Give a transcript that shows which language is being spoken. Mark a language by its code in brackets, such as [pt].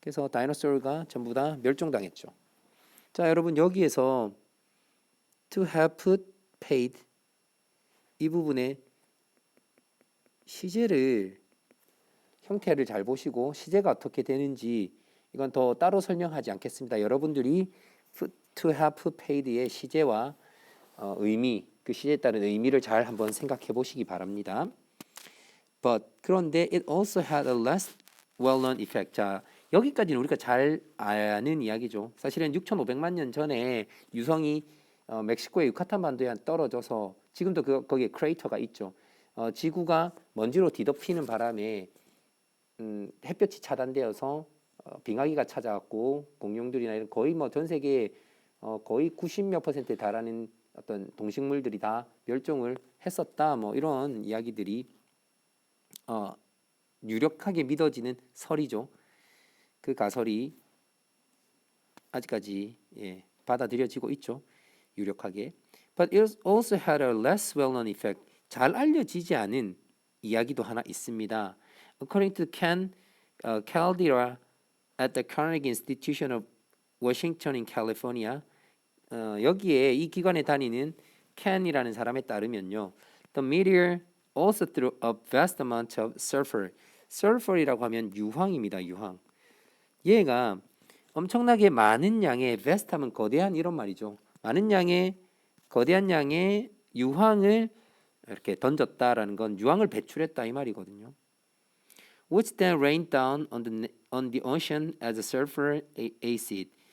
[ko] 그래서 다이너소르가 전부 다 멸종당했죠. 자, 여러분 여기에서 [en] to have put paid [ko] 이 부분에 시제를 형태를 잘 보시고 시제가 어떻게 되는지 이건 더 따로 설명하지 않겠습니다. 여러분들이 [en] to have put paid [ko] 의 시제와 의미, 그 시제에 따른 의미를 잘 한번 생각해 보시기 바랍니다. [en] But [ko] 그런데 [en] it also had a less well-known effect. [ko] 자, 여기까지는 우리가 잘 아는 이야기죠. 사실은 6,500만 년 전에 유성이 멕시코의 유카탄 반도에 떨어져서 지금도 거기에 크레이터가 있죠. 지구가 먼지로 뒤덮이는 바람에 햇볕이 차단되어서 빙하기가 찾아왔고 공룡들이나 이런 거의 뭐 전 세계에 거의 90몇 %에 달하는 어떤 동식물들이 다 멸종을 했었다. 뭐 이런 이야기들이 유력하게 믿어지는 설이죠. 그 가설이 아직까지 받아들여지고 있죠. 유력하게. [en] But it also had a less well-known effect. [ko] 잘 알려지지 않은 이야기도 하나 있습니다. [en] According to Ken Caldera at the Carnegie Institution of Washington in California, [ko] 여기에 이 기관에 다니는 켄이라는 사람에 따르면요, [en] the meteor also threw a vast amount of sulfur. [ko] sulfur이라고 하면 유황입니다. 유황. 얘가 엄청나게 많은 양의 vast 하면 거대한 이런 말이죠. 많은 양의 거대한 양의 유황을 이렇게 던졌다라는 건 유황을 배출했다 이 말이거든요. [en] Which then rained down on the ocean as a sulfur acid.